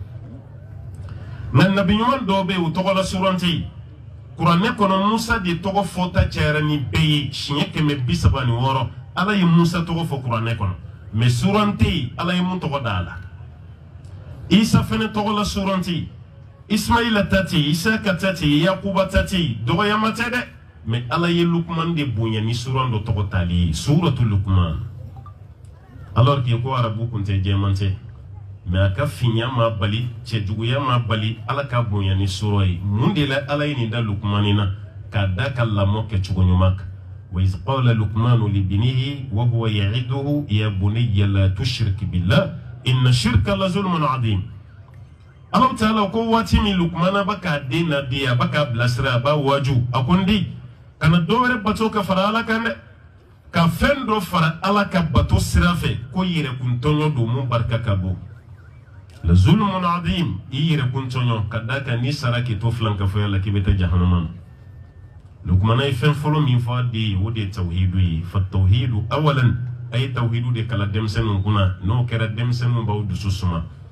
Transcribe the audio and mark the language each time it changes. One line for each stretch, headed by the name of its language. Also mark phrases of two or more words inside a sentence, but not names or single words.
Bambara: nka nabi ɲuman dɔw bɛ yen o tɔgɔ la soron tɛ yen kuranɛ kɔnɔ musa de tɔgɔ fɔta cayara ni bɛɛ ye siɲɛ 136 ala ye musa tɔgɔ fɔ kuranɛ kɔnɔ mɛ soron tɛ yen ala ye mun tɔgɔ da a la isa fɛnɛ tɔgɔ la soron tɛ yen ismaila ta tɛ yen isaka ta tɛ yen yakuba ta tɛ yen dɔgɔyama tɛ dɛ mɛ ala ye lukuman de bonya ni soron dɔ tɔgɔ tali ye suratu lukuman
French: alors que
Bambara: ko arabu kun tɛ jɛman tɛ mɛ a ka finya ma bali cɛjuguya ma bali ala ka bonya ni sura ye mun de la ala ye nin da lukumani na k'a da ka lamɔ kɛcogo ɲuman
Arabic: كان وإذ قال لقمان لابنه وهو يعظه يا بني لا تشرك بالله إن الشرك لظلم عظيم الله تعالى
Bambara: ko waati min lukumana ba k'a den nadi a ba k'a bilasira a b'a waju a ko n den kana dɔ wɛrɛ bato ka fara ala kan dɛ ka fɛn dɔ fara ala ka bato sira fɛ ko yɛrɛkuntɔɲɔ don mun barika ka bon la
Arabic: ظلم عظيم
Bambara: i yɛrɛkuntɔɲɔ ka da kan ni sara k'i to filankafɔya la k'i bɛ taa jahanama na lukumana ye fɛn fɔlɔ min fɔ a den ye o de ye tawhidu ye
Arabic: فالتوحيد أولا
Bambara: a ye tawhidu de kala denmisɛnninw kunna n'o kɛra denmisɛnninw b'aw dusu suma